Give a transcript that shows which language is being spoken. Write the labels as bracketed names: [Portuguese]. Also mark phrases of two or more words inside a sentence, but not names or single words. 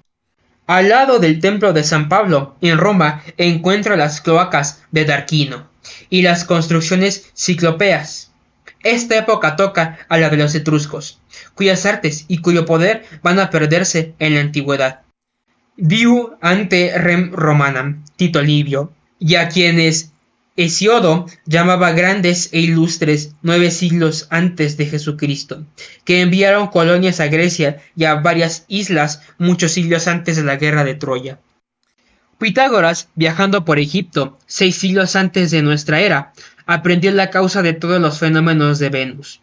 [Spanish] Al lado del templo de San Pablo, en Roma, encuentra las cloacas de Tarquino y las construcciones ciclópeas. Esta época toca a la de los etruscos, cuyas artes y cuyo poder van a perderse en la antigüedad. [Latin] Diu ante rem romanam, [Spanish] Tito Livio, y a quienes Hesiodo llamaba grandes e ilustres 9 siglos antes de Jesucristo, que enviaron colonias a Grecia y a varias islas muchos siglos antes de la guerra de Troya. Pitágoras, viajando por Egipto 6 siglos antes de nuestra era, aprendió la causa de todos los fenómenos de Venus.